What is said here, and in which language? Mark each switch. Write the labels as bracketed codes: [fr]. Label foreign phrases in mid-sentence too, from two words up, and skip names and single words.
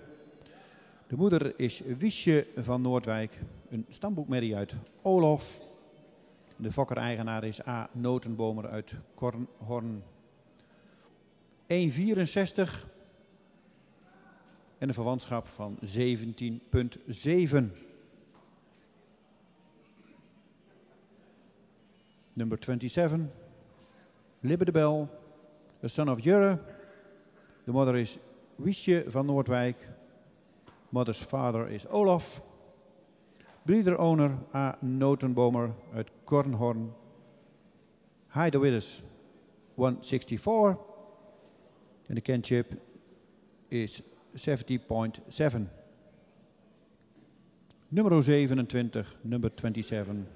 [nl] De moeder is Wiesje van Noordwijk, een stamboekmerrie uit Olof. De fokker-eigenaar is A. Notenbomer uit Kornhorn. 1,64 en een verwantschap van 17,7. [en] Number 27, Libbe de Bel, a son of Jurre. [nl] De moeder is Wiesje van Noordwijk. [en] Mother's father is Olaf. Breeder-owner A. [nl] Notenbomer uit Kornhorn. [en] Height width is 164. [nl] En de kinship is 70,7. Nummer 27, number 27.